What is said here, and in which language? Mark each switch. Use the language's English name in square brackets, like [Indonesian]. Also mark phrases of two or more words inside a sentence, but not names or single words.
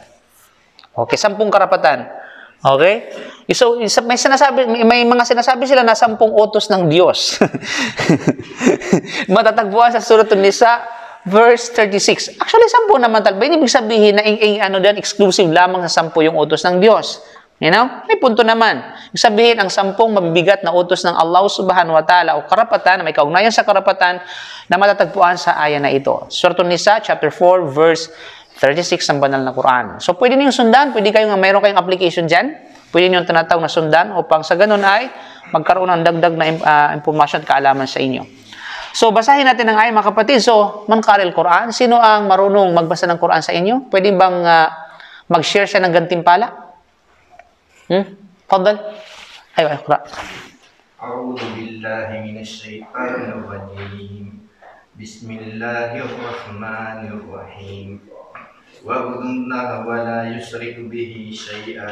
[Filipino] Okay, 10 karapatan. Okay? So, may mga sinasabi sila na 10 utos ng Diyos. Matatagpuan sa Suratul Nisa, verse 36. Actually, 10 naman talaga. Ibig sabihin na exclusive lamang sa 10 yung utos ng Diyos. [English] You know? [Filipino] May punto naman. Ibig sabihin, ang 10 mabibigat na utos ng Allah [Arabic] سبحانه وتعالى [Filipino] o karapatan, may kaugnayan sa karapatan na matatagpuan sa aya na ito. Suratul Nisa, [English] chapter 4, verse 36 [Filipino] ng banal na Quran. So, pwede niyong sundan. Mayroon kayong application dyan. Pwede niyong tinatawag na sundan upang sa ganun ay magkaroon ng dagdag na impormasyon at kaalaman sa inyo. So, basahin natin ang aya, mga kapatid. [Arabic] So, من قرأ القرآن. [Filipino] Sino ang marunong magbasa ng Quran sa inyo? Pwede bang mag-share siya ng gantimpala? [Arabic] Fadal. Ayo, اقرأ. أعوذ بالله من الشيطان الرجيم بسم الله الرحمن الرحيم واعبدوا الله ولا يشرك به شيئا